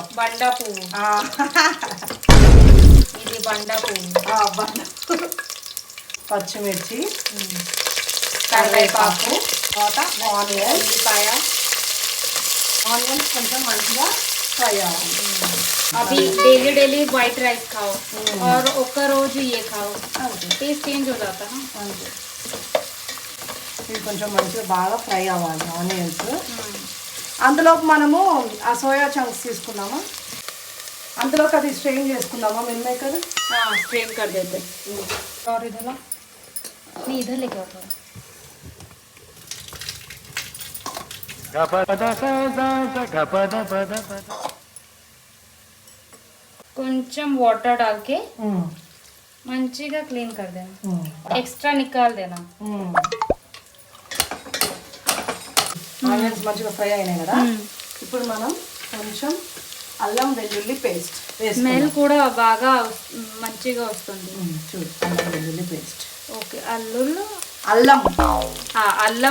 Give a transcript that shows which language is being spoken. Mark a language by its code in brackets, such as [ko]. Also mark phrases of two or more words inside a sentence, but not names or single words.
[te] బండా పువ్వు. ఇది బండా పువ్వు. పచ్చిమిర్చి, కరివేపాకు, తర్వాత ఆనియన్, ఉల్లిపాయ. ఆనియన్స్ కొంచెం మంచిగా ఫ్రై అవ్వాలి. [hi] अभी डेली डेली [en] white rice [hi] खाओ और [te] ఒక రోజు [hi] ये खाओ, [en] taste change [hi] हो जाता है ना. [te] ఇది కొంచెం మంచిగా బాగా ఫ్రై అవ్వాలి ఆనియన్స్. అందులోకి మనము ఆ [en] soya chunks [te] తీసుకున్నామా, అందులోకి అది స్ట్రెయిన్ చేసుకుందామా మిల్ మేకర్. [hi] स्ट्रेन कर देते. और इधर ला, नहीं इधर लेके आओ. [te] కొంచెం వాటర్ [hi] डाल के [te] మంచిగా క్లీన్ [hi] कर देना. एक्स्ट्रा निकाल देना. [te] ఆనియన్స్ మంచిగా ఫ్రై అయినాయి కదా. ఇప్పుడు మనం కొంచెం అల్లం వెల్లుల్లి పేస్ట్ స్మెల్ కూడా బాగా మంచిగా వస్తుంది. చూడు, అల్లం వెల్లుల్లి పేస్ట్. ఓకే. అల్లం